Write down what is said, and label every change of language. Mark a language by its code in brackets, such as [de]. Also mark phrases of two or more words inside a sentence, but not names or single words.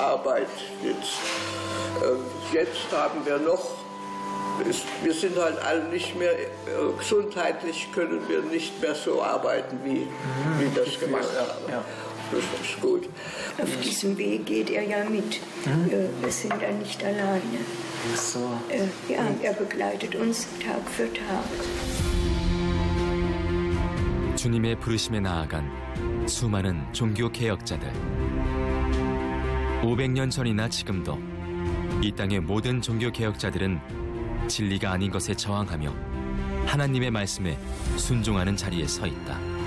[de] Jetzt haben wir noch wir sind halt alle nicht mehr, gesundheitlich können wir nicht mehr so arbeiten, wie das gemacht haben. Ja. Das ist gut. Auf diesem Weg geht er ja mit. Wir sind ja nicht alleine. Ach so. Ja, er begleitet uns Tag für Tag. [ko] 주님의 부르심에 나아간 수많은 종교 개혁자들. 500년 전이나 지금도 이 땅의 모든 종교 개혁자들은 진리가 아닌 것에 저항하며 하나님의 말씀에 순종하는 자리에 서 있다.